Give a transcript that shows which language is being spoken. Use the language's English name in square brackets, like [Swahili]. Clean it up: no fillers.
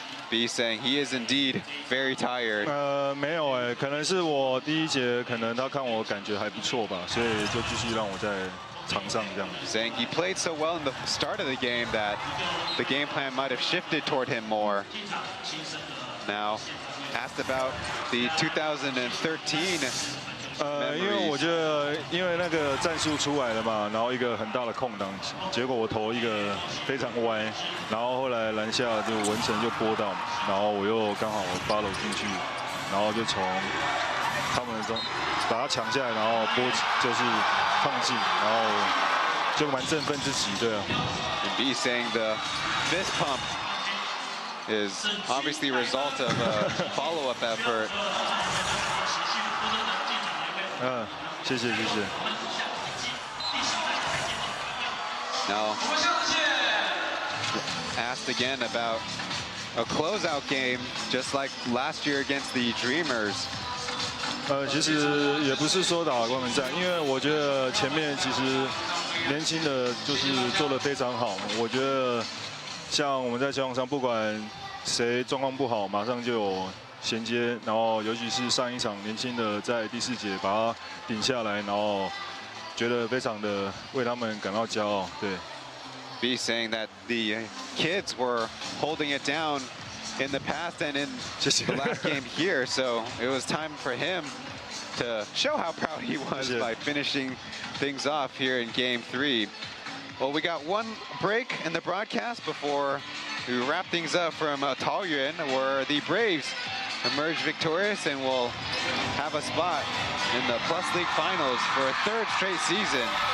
[English] B saying he is indeed very tired. [Chinese] 没有哎，可能是我第一节可能他看我感觉还不错吧，所以就继续让我在场上这样。 [English] Saying he played so well in the start of the game that the game plan might have shifted toward him more. Now, asked about the 2013. [Chinese] 因为我觉得，因为那个战术出来了嘛，然后一个很大的空档，结果我投一个非常歪，然后后来篮下就文成就拨到，然后我又刚好follow进去，然后就从他们中把他抢下来，然后就是放进，然后就蛮振奋自己，对啊。 [English] B saying the fist pump is obviously a result of a follow-up effort. [Chinese] 谢谢。 [English] Now, asked again about a closeout game, just like last year against the Dreamers. [Chinese] 其实也不是说打光明战，因为我觉得前面其实年轻的就是做得非常好。我觉得像我们在球场上，不管谁状况不好，马上就有衔接，然后尤其是上一场年轻的在第4节把他顶下来，然后觉得非常的为他们感到骄傲。对。 [English] B saying that the kids were holding it down in the past and in just the last game here, so it was time for him to show how proud he was by finishing things off here in Game 3. Well, we got one break in the broadcast before we wrap things up from Taoyuan, where the Braves emerge victorious and will have a spot in the Plus League Finals for a 3rd straight season.